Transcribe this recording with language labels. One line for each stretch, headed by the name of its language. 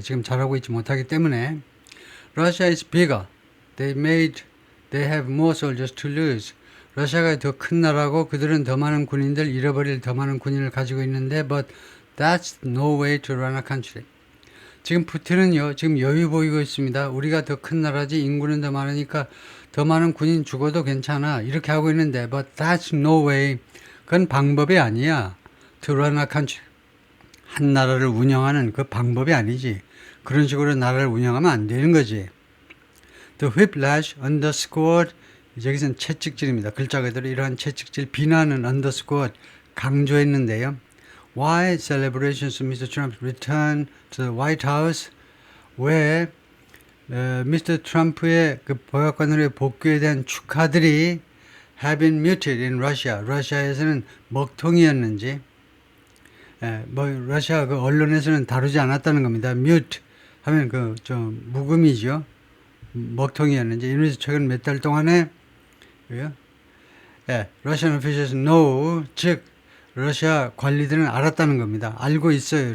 Korean: 지금 잘하고 있지 못하기 때문에
English: Russia is bigger. They have more soldiers to lose.
Korean: 러시아가 더 큰 나라고 그들은 더 많은 군인들 잃어버릴 더 많은 군인을 가지고 있는데
English: but that's no way to run a country.
Korean: 지금 푸틴은요. 지금 여유 보이고 있습니다. 우리가 더 큰 나라지 인구는 더 많으니까 더 많은 군인 죽어도 괜찮아. 이렇게 하고 있는데
English: but that's no way.
Korean: 그건 방법이 아니야.
English: To run a country.
Korean: 한 나라를 운영하는 그 방법이 아니지. 그런 식으로 나라를 운영하면 안 되는 거지.
English: The whiplash underscored.
Korean: 여기서는 채찍질입니다. 글자 그대로 이러한 채찍질 비난은 underscored 강조했는데요.
English: Why celebrations of Mr. Trump's return to the White House?
Korean: 왜 Mr. 트럼프의 그 백악관으로의 복귀에 대한 축하들이
English: have been muted in Russia.
Korean: 러시아에서는 먹통이었는지 러시아 그 언론에서는 다루지 않았다는 겁니다. mute 하면 그 좀 묵음이죠. 먹통이었는지 이러면서 최근 몇 달 동안에
English: Russian officials know,
Korean: 즉 러시아 관리들은 알았다는 겁니다. 알고 있어요.